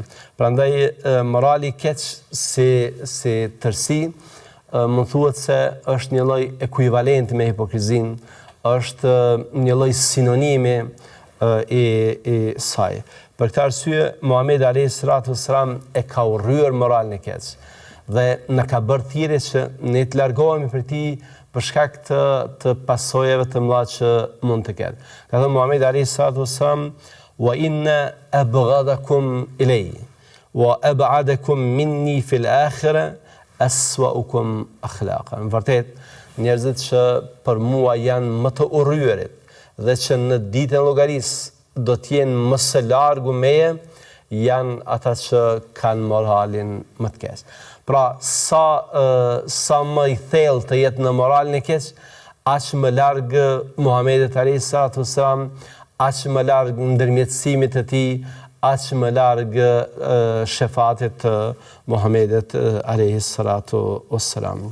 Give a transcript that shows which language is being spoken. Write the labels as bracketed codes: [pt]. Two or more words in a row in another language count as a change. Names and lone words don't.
[sq] Prandaj morali i keq si tërsi mund thuhet se është një lloj ekuivalenti me hipokrizinë, është një lloj sinonimi i saj. Për këtë arsye Muhamedi [ar] عليه الصلاة والسلام [sq] e ka urryer moralin e keq dhe na ka bërë thirrje që ne të largohemi prej tij për shkak të pasojave të mëdha që mund të ketë. Ka thënë Muhamedi [ar] عليه الصلاة والسلام وإن أبغضكم إليه وأبعدكم مني في الآخرة أسوؤكم أخلاقا. [sq] Në vërtet, njerëzit që për mua janë më të urryerit dhe që në ditën e llogarisë do të jenë më së largu meje, janë ata që kanë moralin më të keq. Pra, sa më i thellë të jetë në moralin e keq, aq më larg Muhamedit [ar] عليه الصلاة والسلام, [sq] aq më larg ndërmjetësimit të tij, aq më larg shefatit të Muhamedit [ar] عليه الصلاة والسلام.